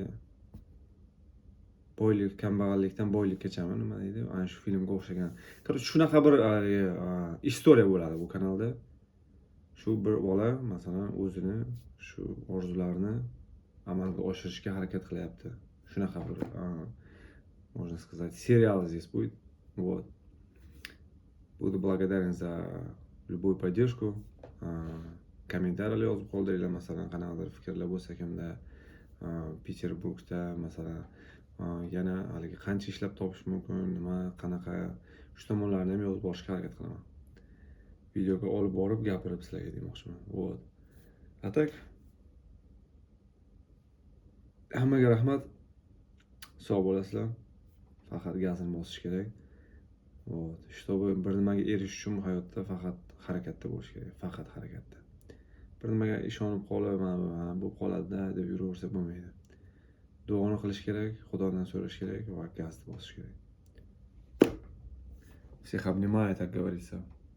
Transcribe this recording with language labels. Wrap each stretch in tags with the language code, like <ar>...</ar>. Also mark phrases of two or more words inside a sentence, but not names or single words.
<uz>Boylik, kambag'allikdan boylikkacha nima deydi? Ana shu filmga o'xshagan. Короче, shunaqa bir istoriya bo'ladi bu kanalda. Shu bir bola masalan o'zini shu orzularini amalga oshirishga harakat qilyapti. Shunaqa bir</uz> <ru>можно сказать, сериал здесь будет. Вот. Буду благодарен за любую поддержку.</ru> <uz>Kommentariyalar yozib qoldiringlar, masalan, qanaqadir fikrlar bo'lsa kimda Peterburgda masalan yana haligi qancha ishlab topish mumkin, nima, qanaqa, shu tomonlarni ham yozib borishga harakat qilaman. Videoga olib borib gapirib sizlarga demoqchiman. Вот.</uz> <ru>А так</ru> <uz>hammaga rahmat. Sog' bo'lasizlar. Faqat gazini bosish kerak.</uz> <ru>Вот.</ru> <uz>Чтобы bir nimaga erishish uchun hayotda faqat harakatda bo'lish kerak. Faqat harakatda. Bir nimaga ishonib qolib, mana bu qoladi deb yuraversa bo'lmaydi. Duoni qilish kerak, Xudodan so'rash kerak va gazni bosish kerak.</uz> <ru>Всех обнимаю, так говорится.</ru>